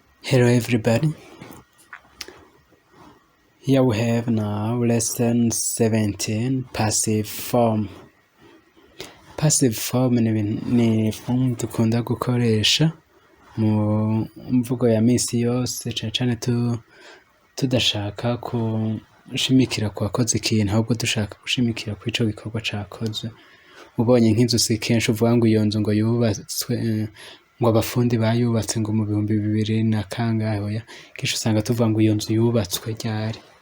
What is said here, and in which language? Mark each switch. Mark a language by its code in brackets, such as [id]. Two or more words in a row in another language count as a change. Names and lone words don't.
[en] Hello everybody, here we have now lesson 17 passive form. Passive form [rn] ni form dukunda gukoresha mu mvugo ya misi yose cane cane tudashaka gushimikira ku wakoze ikintu ahubwo dushaka gushimikira ku ico gikorwa cakozwe. Ubonye nk'inzu si kenshi uvuga ngo iyo nzu ngo yubatswe ngo abafundi bayubatse ngo mu 2000 na kangahe, oya kenshi usanga tuvuga ngo iyo nzu yubatswe ryari.